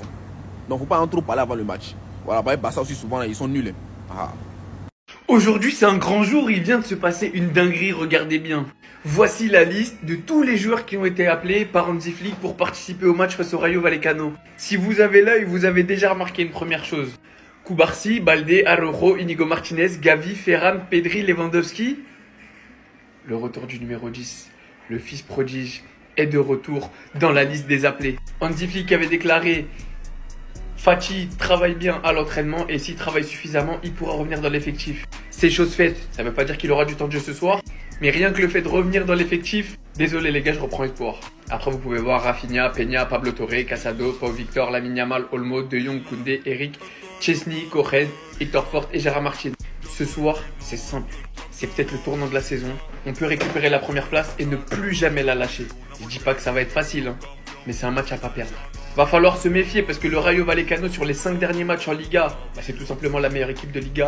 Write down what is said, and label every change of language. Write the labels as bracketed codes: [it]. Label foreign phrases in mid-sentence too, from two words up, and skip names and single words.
[fr] Donc il ne faut pas en trop parler avant le match. Voilà, Barça aussi souvent, ils sont nuls. Ah. Aujourd'hui, c'est un grand jour, il vient de se passer une dinguerie, regardez bien. Voici la liste de tous les joueurs qui ont été appelés par Hansi Flick pour participer au match face au Rayo Vallecano. Si vous avez l'œil, vous avez déjà remarqué une première chose. Cubarsí, Baldé, Araujo, Inigo Martinez, Gavi, Ferran, Pedri, Lewandowski. Le retour du numéro 10, le fils prodige, est de retour dans la liste des appelés. Hansi Flick avait déclaré: Fati travaille bien à l'entraînement et s'il travaille suffisamment, il pourra revenir dans l'effectif. C'est chose faite, ça ne veut pas dire qu'il aura du temps de jeu ce soir, mais rien que le fait de revenir dans l'effectif, désolé les gars, je reprends espoir. Après vous pouvez voir Rafinha, Peña, Pablo Torre, Casado, Pau Victor, Lamine Yamal, Olmo, De Jong, Koundé, Eric, Chesney, Cohen, Hector Fort et Gérard Martin. Ce soir, c'est simple, c'est peut-être le tournant de la saison. On peut récupérer la première place et ne plus jamais la lâcher. Je dis pas que ça va être facile, hein, mais c'est un match à pas perdre. Va falloir se méfier parce que le Rayo Vallecano sur les 5 derniers matchs en Liga, c'est tout simplement la meilleure équipe de Liga.